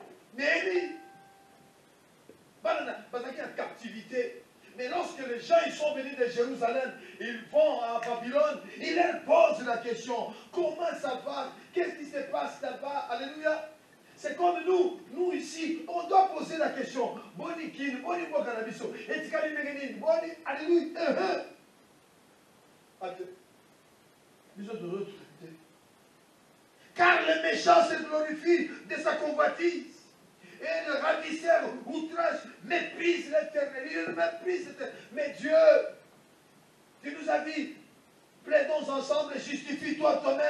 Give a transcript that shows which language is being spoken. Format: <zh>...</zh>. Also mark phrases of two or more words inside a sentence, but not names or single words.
<fr>Mais parce qu'il y a une captivité. Mais lorsque les gens ils sont venus de Jérusalem, ils vont à Babylone, ils leur posent la question, comment ça va? Qu'est-ce qui se passe là-bas? Alléluia. C'est comme nous ici, on doit poser la question. Boni kin, boni bo cannabis, etikali megeni, boni, alléluia. Car le méchant se glorifie de sa convoitise. Et le ravisseur outrage méprise l'Éternel. Il méprise l'Éternel. Mais Dieu, tu nous as dit, plaidons ensemble et justifie-toi toi-même.</fr>